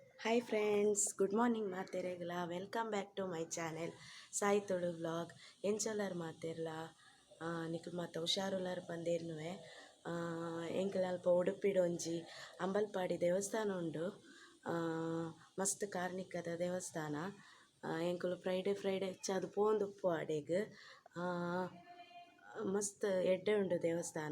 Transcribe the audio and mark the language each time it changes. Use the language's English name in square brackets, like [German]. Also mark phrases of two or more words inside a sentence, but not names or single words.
[English] hi friends, good morning [Tulu] मातेरेगला [English] welcome back to my channel [Tulu] ಸಾಯಿ ತೊಳು ವ್ಲಾಗ್ ಎಂಚಲರ್ ಮಾತೆರ್ಲ ನಿಕುಲು ಮಾತ ಹುಷಾರುಲರ್ ಪಂದೇರ್ನುವೆ ಎಂಕಲ್ ಅಲ್ಪ ಉಡುಪಿಡ್ ಒಂಜಿ ಅಂಬಲ್ಪಾಡಿ ದೇವಸ್ಥಾನ ಉಂಡು. ಮಸ್ತ್ ಕಾರ್ಣಿಕದ ದೇವಸ್ಥಾನ. ಎಂಕುಲು ಫ್ರೈಡೆ ಅದು ಪೋಂದುಪ್ಪು ಆಡೆಗ್ ಮಸ್ತ್ ಎಡ್ಡೆ ಉಂಡು ದೇವಸ್ಥಾನ.